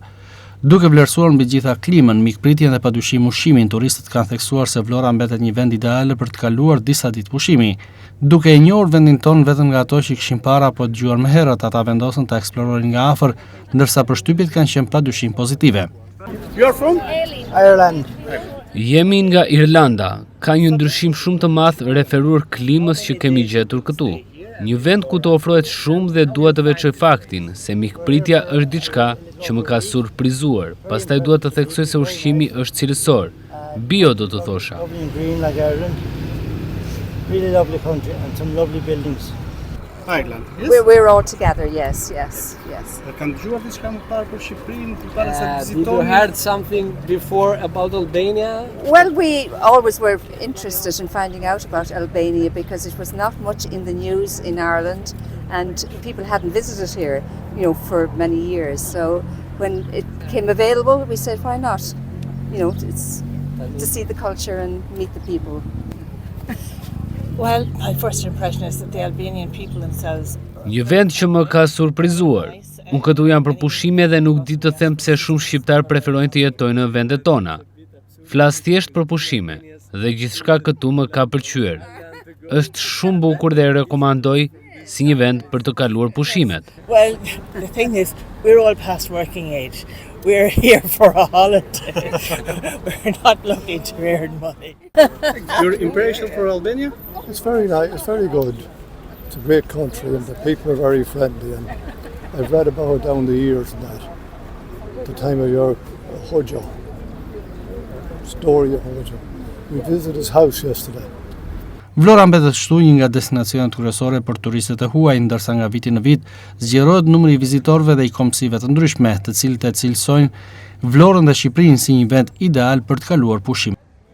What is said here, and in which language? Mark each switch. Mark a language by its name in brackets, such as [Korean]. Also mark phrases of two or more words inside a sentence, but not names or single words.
[Albanian] Duke vlerësuar mbi gjitha klimën, mikpritjen dhe padyshim ushqimin, turistët kanë theksuar se Vlora mbetet një vend ideal për të kaluar disa ditë pushimi. Duke e njohur vendin tonë vetëm nga ato që kishin para apo dëgjuar më herët, ata vendosën ta eksplorojnë nga afër, ndërsa përshtypjet kanë qenë padyshim pozitive. [English] You're from Ireland. [Albanian] Jemi nga Irlanda. Ka një ndryshim shumë të madh referuar klimës që kemi gjetur këtu. Një vend ku të ofrohet shumë dhe dua të veçoj faktin se mikpritja është diçka që më ka surprizuar. Pastaj dua të theksoj se ushqimi është cilësor. Bio do të thosha. [English] Really lovely country and some lovely buildings. Ireland. Yes? We're all together, yes. [Albanian] Kanë dëgjuar diçka më parë për Shqipërinë, përpara se të [English] Did you [Albanian] vizitoni? [English] heard something before about Albania? Well, we always were interested in finding out about Albania because it was not much in the news in Ireland and people hadn't visited here, for many years. So when it became available, we said, why not? It's to see the culture and meet the people. Well, my first impression is that the Albanian people themselves. [Albanian] Një vend që më ka surprizuar. Unë këtu jam për pushime dhe nuk di të them pse shumë shqiptar preferojnë të jetojnë në vendet tona. Flas thjesht për pushime dhe gjithçka këtu më ka pëlqyer. Është shumë bukur dhe e rekomandoj si një vend për të kaluar pushimet. [English] Well, the thing is, we're all past working age. We're here for a holiday. We're not looking to earn money. Your impression for Albania? It's very nice, it's very good. It's a great country and the people are very friendly, and I've read about it down the years and that. The time of your Hoxha, story of Hoxha. We visited his house yesterday. [Albanian] Vlora mbetet kështu një nga destinacionet kryesore për turistët e huaj, ndërsa nga viti në vit zgjerohet numri i vizitorëve dhe i komsive të ndryshme, të cilët e cilësojnë Vlorën dhe Shqipërinë si një vend ideal për të kaluar pushim.